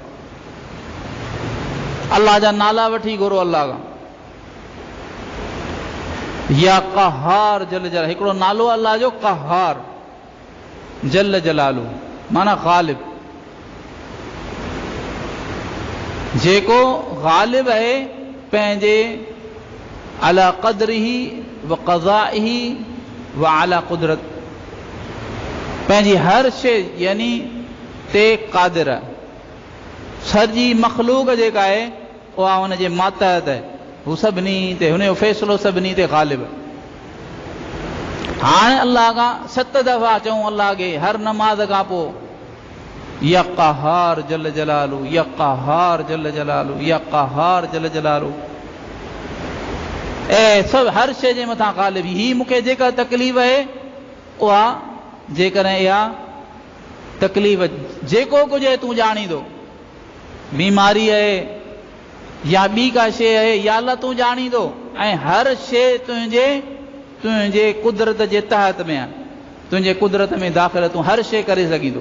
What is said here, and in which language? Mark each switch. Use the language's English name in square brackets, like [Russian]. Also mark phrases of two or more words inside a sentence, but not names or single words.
[Sindhi] अल्लाह जा नाला वठी घुरो अल्लाह खां। [Arabic] يا قهار جل جلال, [Sindhi] हिकिड़ो नालो अल्लाह जो क़हार [Arabic] جل جلاله [Sindhi] माना ग़ालिब, जेको ग़ालिब आहे पंहिंजे [Arabic] على قدره وقضائه وعلى قدرة, [Sindhi] पंहिंजी हर शइ यानी ते क़ादिर आहे। सॼी मख़लूक जेका आहे उहा हुनजे मातहत आहे, हू सभिनी ते, हुनजो फ़ैसिलो सभिनी ते ग़ालिब आहे। हाणे अल्लाह खां 7 दफ़ा चऊं अल्लाह खे हर नमाज़ खां पोइ, [Arabic] يا قهار جل جلاله، يا قهار جل جلاله، يا قهار جل جلاله. [Sindhi] ऐं सभु हर शइ जे मथां ग़ालिब। ही मूंखे जेका तकलीफ़ आहे उहा, जेकॾहिं इहा तकलीफ़ जेको कुझु आहे तूं ॼाणींदो, बीमारी आहे या ॿी का शइ आहे, या अल्लाह तूं ॼाणींदो, ऐं हर शइ तुंहिंजे कुदरत जे तहत में आहे, तुंहिंजे कुदरत में दाख़िल, तूं हर शइ करे सघींदो।